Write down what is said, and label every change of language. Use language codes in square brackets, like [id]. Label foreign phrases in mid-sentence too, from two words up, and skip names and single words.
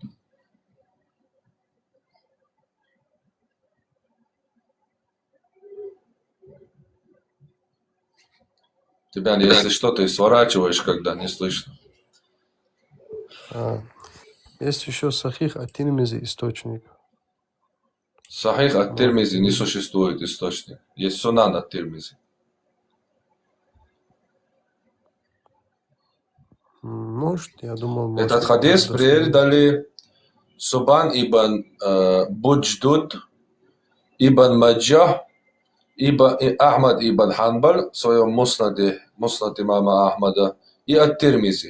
[ru] Тебя, если что, ты сворачиваешь, когда не слышно. Есть еще Сахих ат-Тирмизи источник. Сахих ат-Тирмизи не существует источник. Есть Сунан ат-Тирмизи. Может, я думал... Может, Этот хадис передали Субан ибн Будждуд, ибн Маджах, Ахмад ибн Ханбаль в своем муснаде имама Ахмада и ат-Тирмизи.